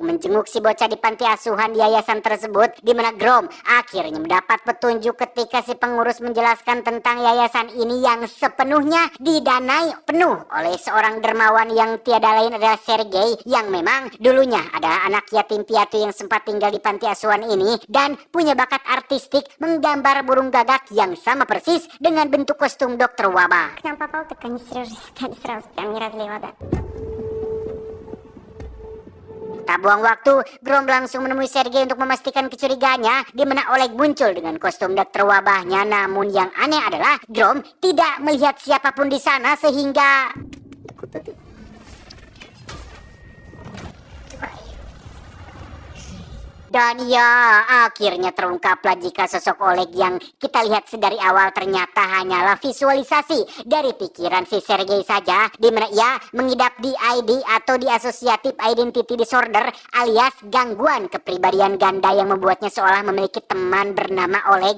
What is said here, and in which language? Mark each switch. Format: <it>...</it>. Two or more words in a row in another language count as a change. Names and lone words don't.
<id>menjenguk si bocah di panti asuhan di yayasan tersebut, di mana Grom akhirnya mendapat petunjuk ketika si pengurus menjelaskan tentang yayasan ini yang sepenuhnya didanai penuh oleh seorang dermawan yang tiada lain adalah Sergei, yang memang dulunya adalah anak yatim piatu yang sempat tinggal di panti asuhan ini dan punya bakat artistik menggambar burung gagak yang sama persis dengan bentuk kostum dokter wabah.</id> <ru>К нам попал, так они сразу прям не разлей вода.</ru> <id>Tak buang waktu, Grom langsung menemui Sergei untuk memastikan kecurigaannya, di mana Oleg muncul dengan kostum dokter wabahnya. Namun yang aneh adalah Grom tidak melihat siapapun di sana sehingga dan ya, akhirnya terungkaplah jika sosok Oleg yang kita lihat sedari awal ternyata hanyalah visualisasi dari pikiran si Sergei saja, di mana ia mengidap DID atau</id> <en>Dissociative Identity Disorder</en> <id>alias gangguan kepribadian ganda yang membuatnya seolah memiliki teman bernama Oleg.</id>